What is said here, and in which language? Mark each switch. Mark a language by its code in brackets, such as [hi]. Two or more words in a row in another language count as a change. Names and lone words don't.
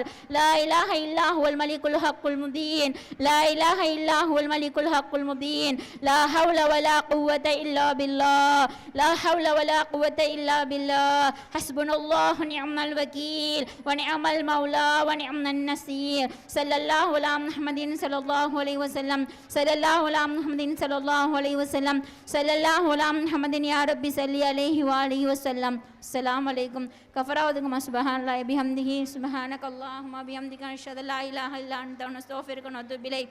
[ar] لا إله إلا هو الملك الحق المبين. لا إله إلا هو الملك الحق المبين. لا حول ولا قوة إلا بالله. لا حول ولا قوة إلا بالله. حسبنا الله ونعم الوكيل ونعم المولى ونعم النصير. صلى صلى الله على محمد صلى الله عليه وسلم صلى الله على محمد صلى الله عليه وسلم صلى الله على محمد يا رب صل عليه وآله وسلم. السلام عليكم. كفارته سبحان الله وبحمده سبحانك اللهم وبحمدك أشهد أن لا إله إلا أنت نستغفرك ونتوب إليك.